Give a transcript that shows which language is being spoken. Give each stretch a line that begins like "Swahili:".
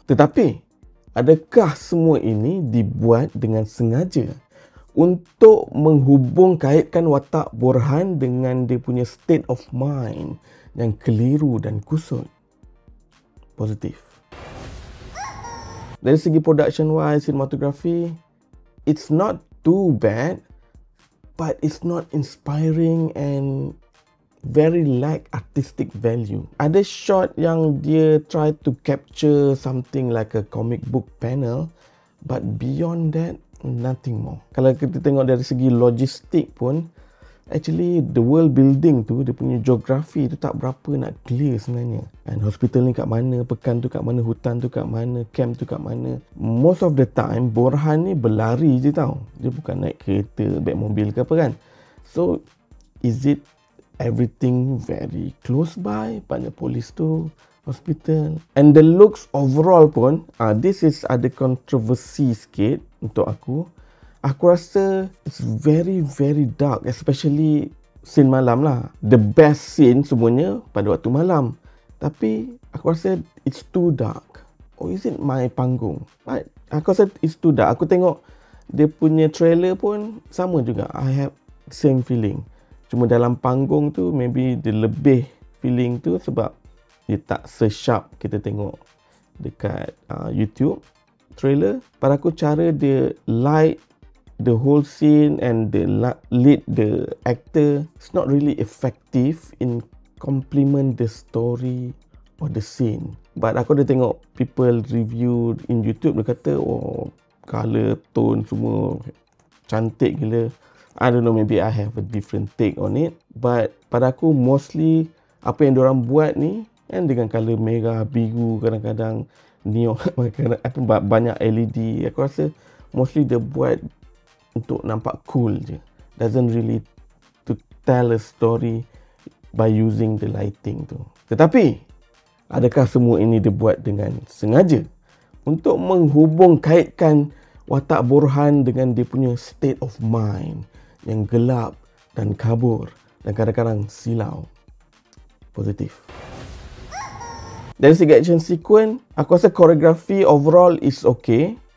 Malay: Tetapi adakah semua ini dibuat dengan sengaja untuk menghubung kaitkan watak Borhan dengan dia punya
English: state of mind
Malay: yang keliru dan kusut? Positif. Dari segi
English: production wise, cinematography, it's not too bad, but it's not inspiring and very lack artistic value.
Malay: Ada shot yang dia
English: try to capture something like a comic book panel, but beyond that, nothing more.
Malay: Kalau kita tengok dari segi logistik pun,
English: actually the world building
Malay: tu, dia punya geografi tu tak berapa nak clear sebenarnya. And hospital ni kat mana, pekan tu kat mana, hutan tu kat mana, camp tu kat mana. Most of the time, Borhan ni berlari je tau. Dia bukan naik kereta, baik mobil ke apa kan.
English: So, is it everything very close by?
Malay: Banyak polis tu, hospital.
English: And the looks overall
Malay: pun,
English: this is
Malay: ada kontroversi sikit untuk aku. Aku rasa
English: it's very very dark, especially scene
Malay: malam lah.
English: The best scene
Malay: semuanya pada waktu malam. Tapi aku rasa
English: it's too dark. Or is it my panggung? But
Malay: aku rasa
English: it's too dark.
Malay: Aku tengok dia punya trailer pun sama juga.
English: I have same feeling.
Malay: Cuma dalam panggung tu maybe dia lebih feeling tu sebab dia tak se-sharp kita tengok dekat YouTube trailer. Pada aku
English: cara dia light the whole scene and the lead the actor, it's not really effective in complement the story or the scene. But
Malay: aku dah tengok
English: people review in YouTube,
Malay: dia kata oh color tone semua cantik gila.
English: I don't know, maybe I have a different take on it, but
Malay: pada aku mostly apa yang diorang buat ni kan dengan color merah, biru, kadang-kadang neon, banyak LED. Aku rasa mostly dia buat untuk nampak cool je.
English: Doesn't really to tell a story by using the lighting tu.
Malay: Tetapi, adakah semua ini dibuat dengan sengaja untuk menghubung kaitkan watak Borhan dengan dia punya
English: state of mind
Malay: yang gelap dan kabur dan kadang-kadang silau? Positif. Dari segi
English: action sequence,
Malay: aku rasa koreografi
English: overall is okay.